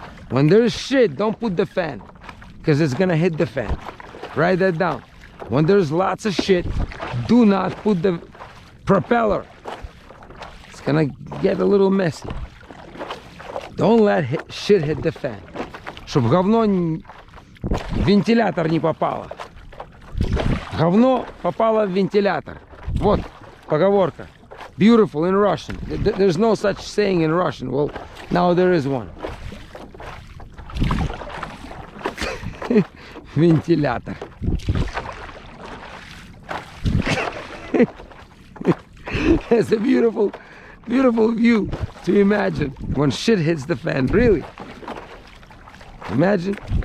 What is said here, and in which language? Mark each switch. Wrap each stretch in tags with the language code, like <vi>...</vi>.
<en>When there's shit, don't put the fan, because it's gonna hit the fan. Write that down. When there's lots of shit, do not put the propeller. It's gonna get a little messy. Don't let shit hit the fan.</en> <ru>Чтоб говно в вентилятор не попало. Говно попало в вентилятор. Вот поговорка.</ru> <en>Beautiful in Russian. There's no such saying in Russian. Well, now there is one. Ventilator. It's a beautiful, beautiful view to imagine when shit hits the fan. Really. Imagine.</en>